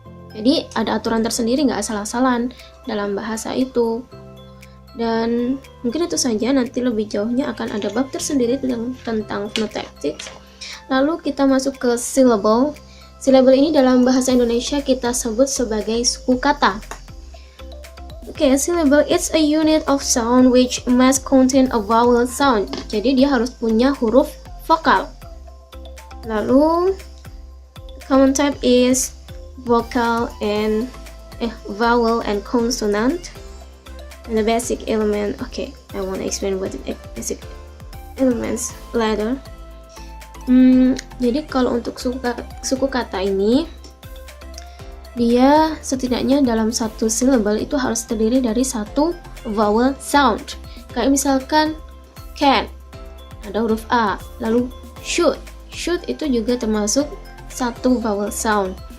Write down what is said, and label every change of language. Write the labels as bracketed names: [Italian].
[Indonesian] Jadi ada aturan tersendiri, nggak asal-asalan dalam bahasa itu. Dan mungkin itu saja, nanti lebih jauhnya akan ada bab tersendiri tentang phonotactics. Lalu kita masuk ke syllable. Syllable ini dalam bahasa Indonesia kita sebut sebagai suku kata. [English] Oke, syllable it's a unit of sound which must contain a vowel sound. [Indonesian] Jadi dia harus punya huruf vokal. [English] Lalu common type is vowel and consonant. And the basic element. Okay, I want to explain what the basic elements later. [Indonesian] Jadi kalau untuk suku kata ini, dia setidaknya dalam satu syllable itu harus terdiri dari satu vowel sound. Kayak misalkan can, ada huruf A. Lalu should itu juga termasuk satu vowel sound.